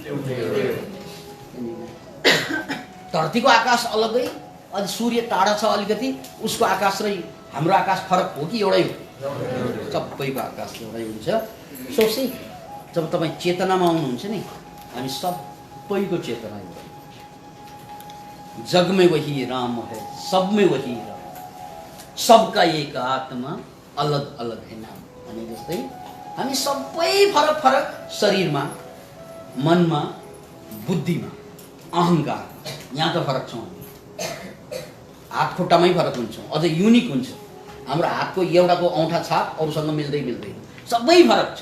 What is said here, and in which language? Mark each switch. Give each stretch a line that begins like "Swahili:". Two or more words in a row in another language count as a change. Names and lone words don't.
Nepali: धरतीको आकाश अलगै, अनि सूर्य टाढा छ अलिकति, उसको आकाश र हाम्रो आकाश फरक हो कि एउटै हो? सबैको आकाश एउटै हुन्छ। सोचै जब तपाईँ चेतनामा आउनुहुन्छ नि, हामी सबैको चेतना एउटै।
Hindi: जग में वही राम है, सब में वही राम, सबका एक आत्मा, अलग अलग है नाम
Nepali: भने जस्तै हामी सबै फरक फरक, शरीरमा, मनमा, बुद्धिमा, अहङ्कार, यहाँ त फरक छौँ। हात खुट्टामै फरक हुन्छौँ, अझ युनिक हुन्छ। हाम्रो हातको एउटाको औँठा छाप अरूसँग मिल्दै मिल्दैन, सबै फरक छ।